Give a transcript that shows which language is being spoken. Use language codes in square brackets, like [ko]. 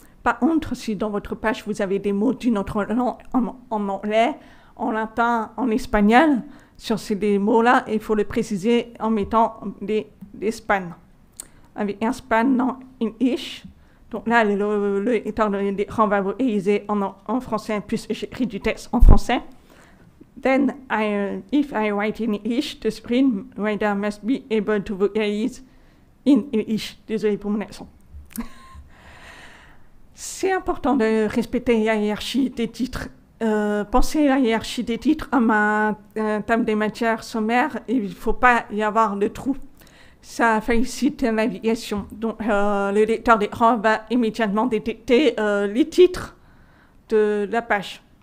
[fr] Par contre, si dans votre page vous avez des mots d'une autre langue, en anglais, en latin, en espagnol, sur ces mots-là, il faut le préciser en mettant des spans. Avec un span non English, donc là, l'éditeur d'écran va vocaliser en français, puisque j'écris du texte en français. [en] Then, if I write in English, the screen reader must be able to vocalize in English. [fr] Désolé pour mon accent. C'est important de respecter la hiérarchie des titres. Pensez à la hiérarchie des titres comme un thème des matières sommaires. Il ne faut pas y avoir de trou. Ça facilite la navigation. Donc, le lecteur d'écran va immédiatement détecter les titres de la page.